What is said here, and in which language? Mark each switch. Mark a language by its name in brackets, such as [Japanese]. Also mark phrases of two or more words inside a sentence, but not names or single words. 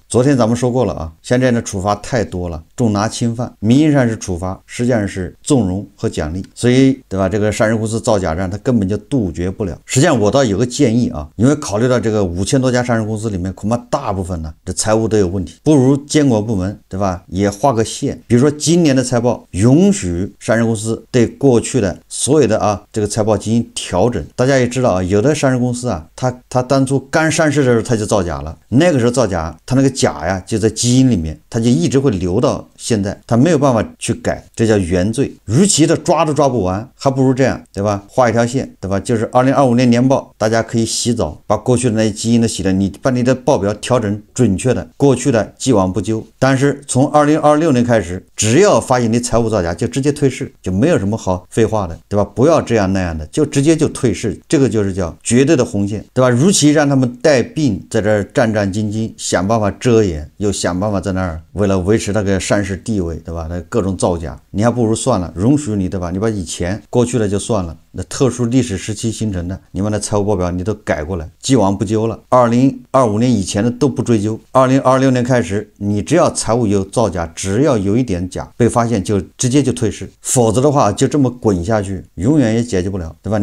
[Chinese] 昨天咱們說過了啊，現在的處罰太多了，重拿輕犯，名義上是處罰，實際上是縱容和獎勵，所以對吧？這個上市公司造假案，它根本就杜絕不了。實際上我倒有個建議啊，因為考慮到這個5000多家上市公司裡面，恐怕大部分呢這財務都有問題，不如監管部門对吧也畫個線，比如說今年的財報允許上市公司對過去的所有的這個財報進行調整。大家也知道啊，有的上市公司啊，它當初剛上市的時候它就造假了，那個時候造假，它那個假呀就在基因裡面，它就一直會留到現在，它沒有辦法去改，這叫原罪。與其的抓都抓不完，還不如這樣对吧，畫一條線对吧，就是2025年年報大家可以洗澡，把過去的那些基因都洗了，你把你的報表調整準確的，過去的既往不咎。但是從2026年開始，只要發現你財務造假，就直接退市，就沒有什麼好廢話的對吧，不要這樣那樣的，就直接就退市，這個就是叫絕對的紅線對吧。與其讓他們帶病在這戰戰兢兢想辦法遮掩，又想辦法在那兒為了維持那個上市地位对吧，那各種造假，你還不如算了，允許你对吧，你把以前過去的就算了，那特殊歷史時期形成的，你们的財務報表你都改過來，既往不咎了。2025年以前的都不追究，2026年開始，你只要財務有造假，只要有一點假被發現，就直接就退市，否則的話就這麼滾下去，永遠也解決不了對吧。